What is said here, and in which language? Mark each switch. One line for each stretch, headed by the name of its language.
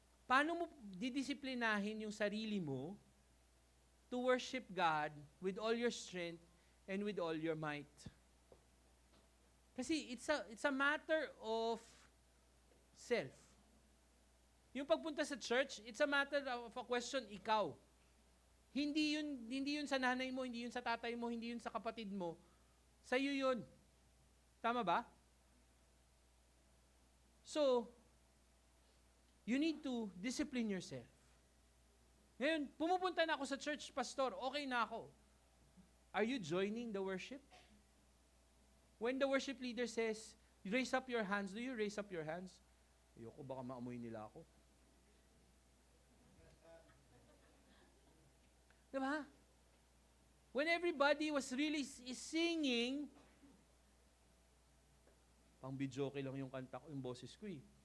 Filipino: Paano mo didisiplinahin yung sarili mo
English: to worship God with all your strength and with all your might? Kasi it's a matter of self.
Filipino: Yung pagpunta sa
English: church, it's a matter of a question, ikaw.
Filipino: Hindi yun sa nanay mo, hindi yun sa tatay mo, hindi yun sa kapatid mo. Sa'yo yun. Tama ba?
English: So, you need to discipline yourself.
Filipino: Ngayon, pumupunta na ako sa church, pastor, okay na ako.
English: Are you joining the worship? When the worship leader says, raise up your hands, do you raise up your hands?
Filipino: Ayoko, baka maamoy nila ako. Diba?
English: When everybody was really singing,
Filipino: pang bidyoke lang yung kanta ko, yung boses ko eh.